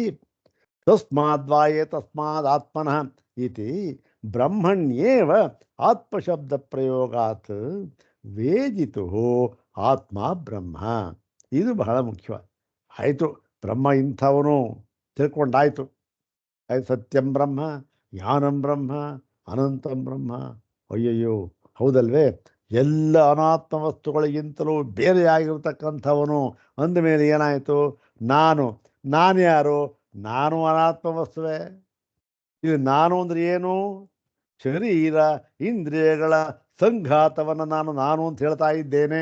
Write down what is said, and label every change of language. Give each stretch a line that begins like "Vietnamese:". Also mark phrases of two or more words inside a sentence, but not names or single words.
Sanskrit: ತಸ್ಮಾದ್ವಾಯೇ ತಸ್ಮಾದ್ ಆತ್ಮನಃ ಇತಿ ಬ್ರಹ್ಮಣ್ಯೇವ ಆತ್ಮಶಬ್ದ ಪ್ರಯೋಗಾತ್ ವೇದಿತು ಆತ್ಮ ಬ್ರಹ್ಮ.
Kannada: ಇದು ಬಹಳ ಮುಖ್ಯ. ಆಯಿತು, ಬ್ರಹ್ಮ ಇಂಥವನು ತಿಳ್ಕೊಂಡಾಯ್ತು. ಆಯ್ತು,
Sanskrit: ಸತ್ಯಂ ಬ್ರಹ್ಮ, ಜ್ಞಾನಂ ಬ್ರಹ್ಮ, ಅನಂತಂ ಬ್ರಹ್ಮ.
Kannada: ಅಯ್ಯಯ್ಯೋ ಹೌದಲ್ವೇ, ಎಲ್ಲ ಅನಾತ್ಮ ವಸ್ತುಗಳಿಗಿಂತಲೂ ಬೇರೆಯಾಗಿರ್ತಕ್ಕಂಥವನು ಅಂದಮೇಲೆ ಏನಾಯಿತು? ನಾನು ಯಾರು? ನಾನು ಅನಾತ್ಮ ವಸ್ತುವೇ. ಇದು ನಾನು ಅಂದರೆ ಏನು? ಶರೀರ ಇಂದ್ರಿಯಗಳ ಸಂಘಾತವನ್ನು ನಾನು ಅಂತ ಹೇಳ್ತಾ ಇದ್ದೇನೆ.